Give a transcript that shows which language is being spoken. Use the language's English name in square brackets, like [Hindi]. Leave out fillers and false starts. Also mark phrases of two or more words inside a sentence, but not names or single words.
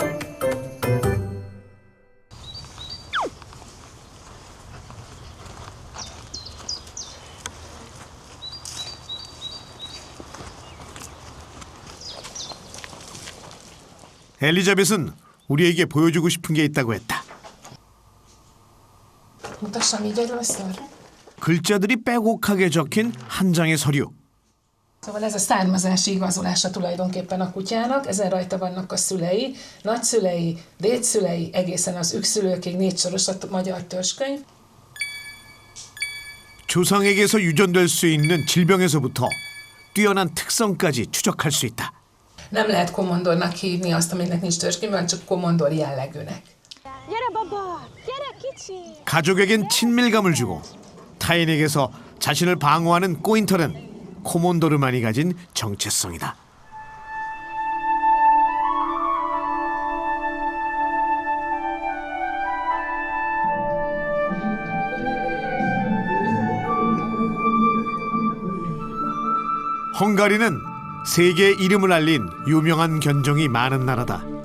[Korean] 엘리자벳은 우리에게 보여주고 싶은 게 있다고 했다. [Hungarian] Mutassam így először. [Korean] 글자들이 빼곡하게 적힌 한 장의 서류. [Hungarian] Szóval ez a származási igazolása tulajdonképpen a kutyának, ezen rajta vannak a szülei, nagyszülei, dédszülei, egészen az ükszülőkig 4 soros a magyar törzskönyv. [Korean] 조상에게서 유전될 수 있는 질병에서부터 뛰어난 특성까지 추적할 수 있다. [Hungarian] Nem lehet komondornak hívni azt, aminek nincs törzskönyvben, csak komondor jellegűnek. [Korean] 가족에겐 친밀감을 주고 타인에게서 자신을 방어하는 꼬인털은 코몬도르만이 가진 정체성이다. 헝가리는 세계에 이름을 알린 유명한 견종이 많은 나라다.